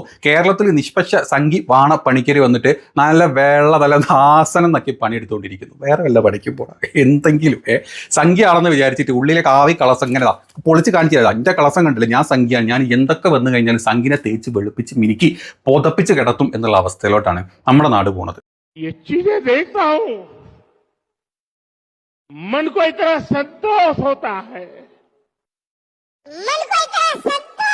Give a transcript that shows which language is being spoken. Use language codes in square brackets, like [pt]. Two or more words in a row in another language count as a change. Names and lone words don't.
[ml] കേരളത്തിൽ നിഷ്പക്ഷ സംഘി വാണ പണിക്കര് വന്നിട്ട് നല്ല ദാസനം നക്കി പണിയെടുത്തുകൊണ്ടിരിക്കുന്നു. വേറെ വല്ല പണിക്കും പോടാ എന്തെങ്കിലും. സംഖ്യയാണെന്ന് വിചാരിച്ചിട്ട് ഉള്ളിലെ കാവി കളസം ഇങ്ങനെ പൊളിച്ച് കാണിച്ചു തരാം. എൻ്റെ കളസം കണ്ടില്ല, ഞാൻ സംഖ്യയാണ്, ഞാൻ എന്തൊക്കെ വന്നു കഴിഞ്ഞാൽ സംഖ്യനെ തേച്ച് വെളുപ്പിച്ച് മിനുക്കി പുതപ്പിച്ച് കിടത്തും എന്നുള്ള അവസ്ഥയിലോട്ടാണ് നമ്മുടെ നാട് പോണത്. [hi] मन को इतना संतोष होता है, मन को इतना